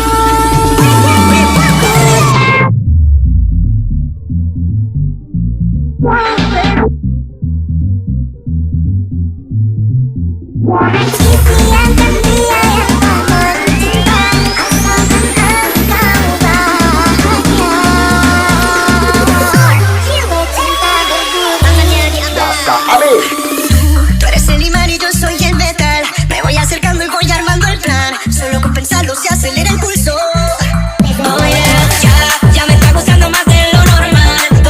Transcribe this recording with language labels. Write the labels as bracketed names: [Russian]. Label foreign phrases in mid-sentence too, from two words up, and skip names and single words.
[Indonesian] Sisi yang dia yang tak mencinta, asalkan engkau bahagia. Jiwa cinta berguna. Tangannya di atas. Kak Abe. [Spanish] Tú eres el imán y yo soy el metal. Me voy acercando y voy armando el plan. Solo con pensarlo se acelera el pulso. [English] Oh yeah, [Spanish] ya me está gustando más de lo normal.